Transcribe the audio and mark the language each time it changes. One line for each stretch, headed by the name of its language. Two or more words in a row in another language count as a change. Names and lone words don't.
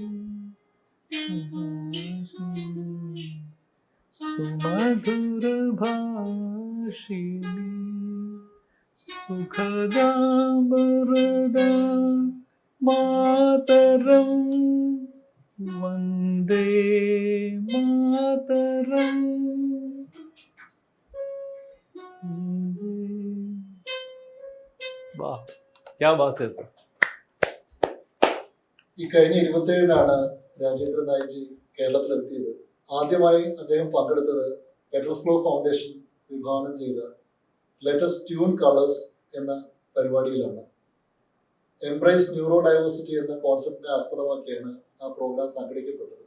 Bangla: সুমধুর ভাষিণী সুখদা বরদা মাতরম বন্দে মাতরম.
Hindi: वाह क्या बात है सर.
Malayalam: ഈ കഴിഞ്ഞ 27-നാണ് രാജേന്ദ്ര നായിക് ജി കേരളത്തിലെത്തിയത്. ആദ്യമായി അദ്ദേഹം പങ്കെടുത്തത് പെട്രോസ്ക്ലോ ഫൗണ്ടേഷൻ വിഭാവനം ചെയ്ത ലേറ്റസ്റ്റ് ട്യൂൺ കളേഴ്സ് എന്ന പരിപാടിയിലാണ്.
English: embrace neuro diversity
Malayalam: എന്ന കോൺസെപ്റ്റിനെ ആസ്പദമാക്കിയാണ് ആ പ്രോഗ്രാം സംഘടിപ്പിക്കപ്പെട്ടത്.